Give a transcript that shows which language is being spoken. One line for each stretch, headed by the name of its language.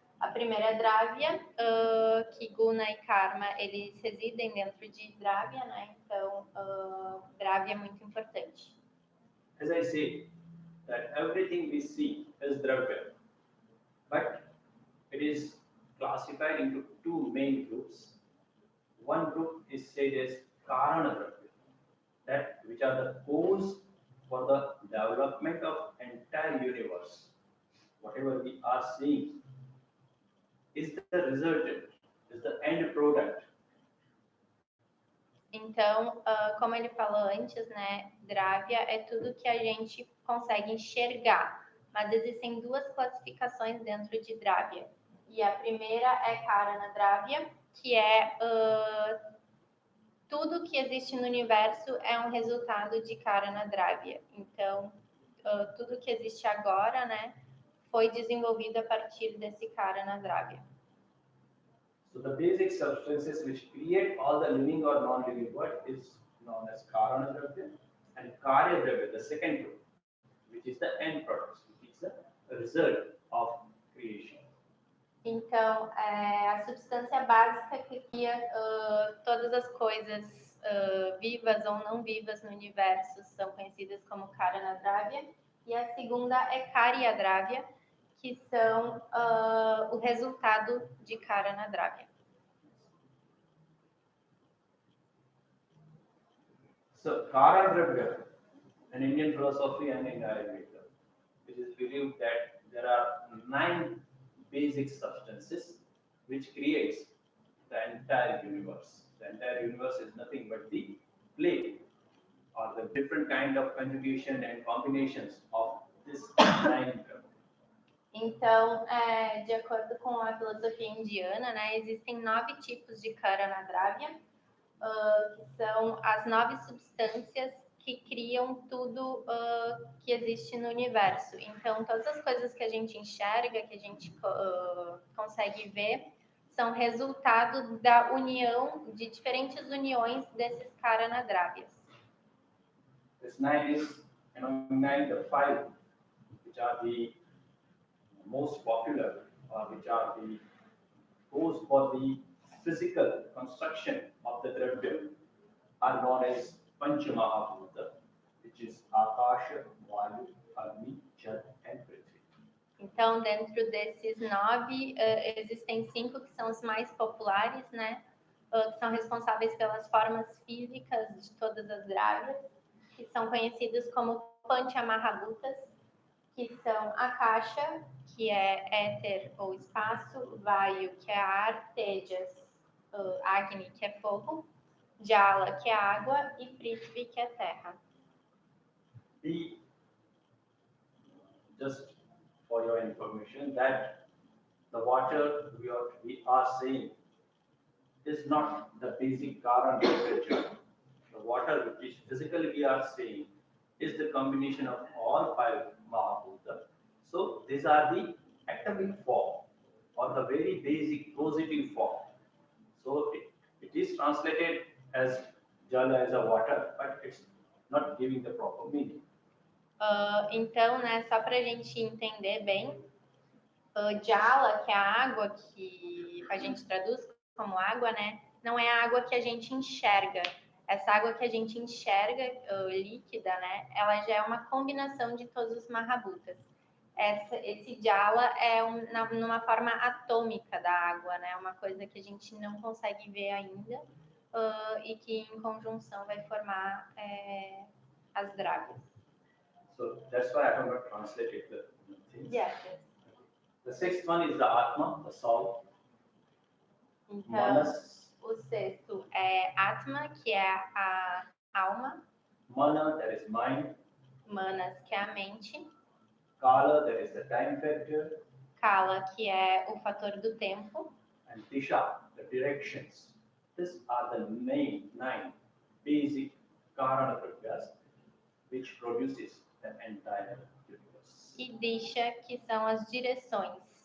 Portuguese: A primeira é Dravya, que Guna e Karma, eles residem dentro de Dravya, né? Então, Dravya é muito importante.
English: As I say, that everything we see is Dravya, but it is classified into 2 main groups. One group is said as Karana Dravya, that which are the cause for the development of entire universe. Whatever we are seeing is the resultant, is the end product.
Portuguese: Então, como ele falou antes, né, Dravya é tudo que a gente consegue enxergar, mas existem 2 classificações dentro de Dravya. E a primeira é Karana Dravya, que é tudo que existe no universo é um resultado de Karana Dravya. Então, tudo que existe agora, né, foi desenvolvido a partir desse Karana Dravya.
English: So the basic substances which create all the living or non-living world is known as Karana Dravya, and Karya Dravya, the second group, which is the end product, which is the result of creation.
Portuguese: Então, a substância básica que cria todas as coisas vivas ou não vivas no universo são conhecidas como Karana Dravya, e a segunda é Karya Dravya, que são o resultado de Karana Dravya.
English: So Karana Dravya, in Indian philosophy and in Ayurveda, it is believed that there are 9 basic substances which creates the entire universe. The entire universe is nothing but the play or the different kind of conjugation and combinations of this 9
Portuguese: Então, de acordo com a filosofia indiana, né, existem 9 tipos de Karana Dravya, que são as 9 substâncias que criam tudo que existe no universo. Então, todas as coisas que a gente enxerga, que a gente consegue ver, são resultado da união, de diferentes uniões desses Karanadravyas.
English: This 9 is the 5 which are the most popular, or which are the those for the physical construction of the Dravya are known as Panchamahabhuta, which is Akasha, Vayu, Agni, Jal and Prithvi.
Portuguese: Então, dentro desses 9, existem 5 que são os mais populares, né? Que são responsáveis pelas formas físicas de todas as dravyas, que são conhecidos como Panchamahabhutas, que são Akasha, que é éter ou espaço, Vayu, que é ar, Tejas, Agni, que é fogo, Jala, que é água, e Prithvi, que é terra.
English: Just for your information, that the water we are saying is not the basic Karan temperature. The water which physically we are saying is the combination of all 5 Mahabhuta. So these are the atomic form, or the very basic positive form. So it is translated as Jala, as a water, but it's not giving the proper meaning.
Portuguese: Então, né, só para a gente entender bem, Jala, que é a água que a gente traduz como água, né, não é a água que a gente enxerga. Essa água que a gente enxerga, líquida, né, ela já é uma combinação de todos os Mahabhutas. Esse Jala é numa forma atômica da água, né, uma coisa que a gente não consegue ver ainda, e que em conjunção vai formar as dravyas.
English: So that's why I have not translated the things. Yes. The 6th one is the Atma, the soul.
Portuguese: Então,
Sanskrit: Manas.
Portuguese: O 6º é Atma, que é a alma.
English: Mana, that is mind.
Portuguese: Manas, que é a mente.
English: Kala, that is the time factor.
Portuguese: Kala, que é o fator do tempo.
English: And Disha, the directions. These are the main 9 basic Karana Pratyas which produces the entire universe.
Portuguese: E Disha, que são as direções.